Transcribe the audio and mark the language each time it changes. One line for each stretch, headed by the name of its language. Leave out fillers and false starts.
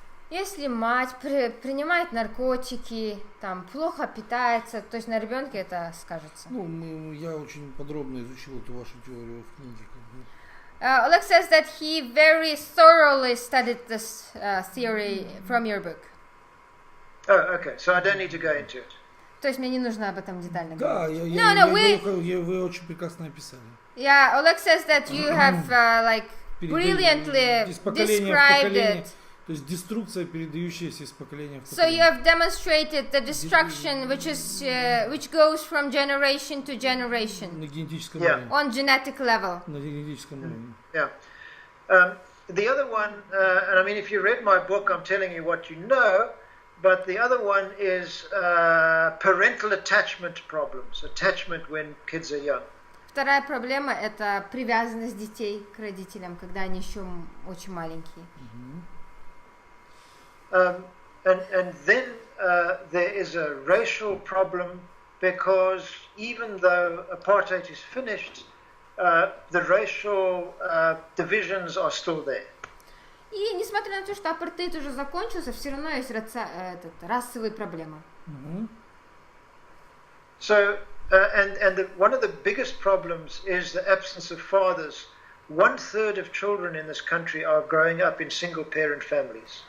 Russian: Если мать принимает наркотики, там плохо питается, то есть на ребенке это скажется. Ну, я очень подробно изучил эту вашу теорию в книге.
English: Oleg says that he very thoroughly studied this theory from your book. Oh, okay. So I don't need to go into it.
Russian: То есть мне не нужно об этом детально Да, говорить. вы очень прекрасно описали.
English: Yeah, Oleg says that you have like brilliantly described it.
Russian: То есть деструкция, передающаяся из поколения в
English: So
Russian: поколение.
English: you have demonstrated the destruction which goes from generation to generation
Russian: На генетическом
English: Yeah.
Russian: уровне.
English: on genetic level.
Russian: На генетическом уровне.
English: Yeah. The other one, and I mean, if you read my book, I'm telling you what you know, but the other one is parental attachment problems, attachment when kids are young.
Russian: Вторая проблема это привязанность детей к родителям, когда они еще очень маленькие.
English: And then there is a racial problem because even though apartheid is finished, the racial divisions are still there.
Russian: И несмотря на то, что апартеид уже закончился, все равно есть расовые проблемы.
English: So, one of the biggest problems is the absence of fathers. 1/3 of children in this country are growing up in single-parent families.